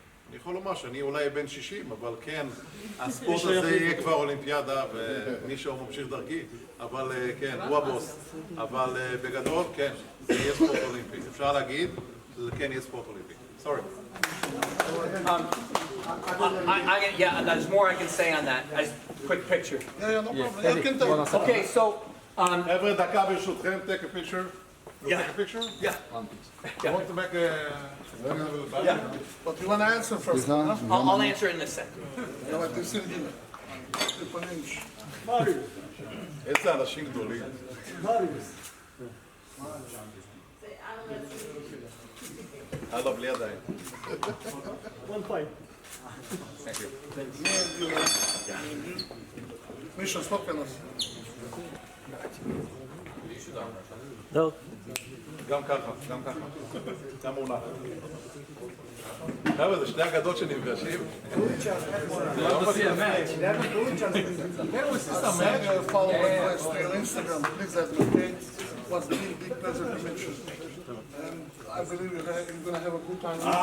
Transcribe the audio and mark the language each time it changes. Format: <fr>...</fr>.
<he>אני יכול לומר שאני אולי בן 60, אבל כן, הספורט הזה יהיה כבר אולימפיאדה, ומישהו ממשיך דרכי, אבל כן, הוא הבוס. אבל בגדול, כן, זה יהיה ספורט אולימפי. אפשר להגיד, זה כן יהיה ספורט אולימפי.</he> <en>Sorry. Yeah, there's more I can say on that. Quick picture. Yeah, no problem. You can take it. Okay, so...</en> <he>חבר'ה, דקה ברשותכם,</he> <en>take a picture. You take a picture? Yeah. You want to make a... Yeah. But you want to answer first, huh? I'll answer in a second. No, but this is</en> <he>איזה אנשים גדולים. הלאה, בלי ידיים.</he> <en>Thank you.</en> <he>מישהו, ספוקן אז. לא. גם ככה, גם ככה. גם מונח. חבר'ה, זה שני אגדות שנפגשים.</he> <en>Follow advice to your Instagram. Please advocate. Was the big pleasure to meet you. And I believe you're going to have a good time.</en>